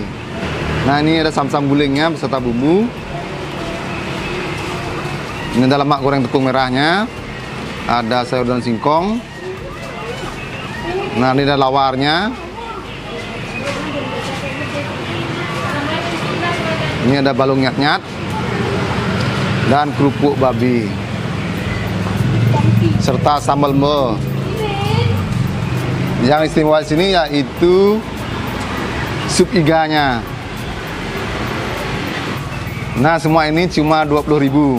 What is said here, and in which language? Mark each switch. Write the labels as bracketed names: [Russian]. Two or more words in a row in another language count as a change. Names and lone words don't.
[Indonesian] Nah, ini ada sam-sam gulingnya beserta bumbu. Ini ada lemak goreng tepung merahnya. Ada sayur daun singkong. Nah, ini ada lawarnya. Ini ada balung nyat-nyat dan kerupuk babi serta sambal mbe. Yang istimewa di sini yaitu sup iganya. Nah, semua ini cuma 20.000.